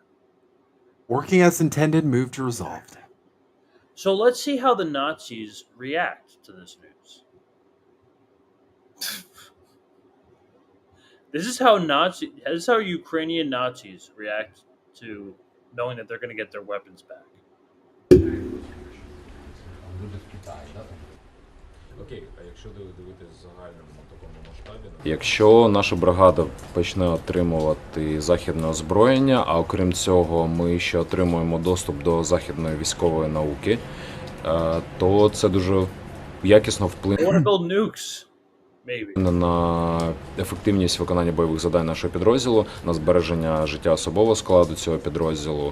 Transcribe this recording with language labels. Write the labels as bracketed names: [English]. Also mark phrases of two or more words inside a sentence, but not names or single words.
[English] Working as intended, moved resolved. So let's see how the Nazis react to this news. This is how Ukrainian Nazis react to knowing that they're going to get their weapons back. [Ukrainian] Якщо наша бригада почне отримувати західне озброєння, а окрім цього ми ще отримуємо доступ до західної військової науки, то це дуже якісно вплине на ефективність виконання бойових завдань нашого підрозділу, на збереження життя особового складу цього підрозділу.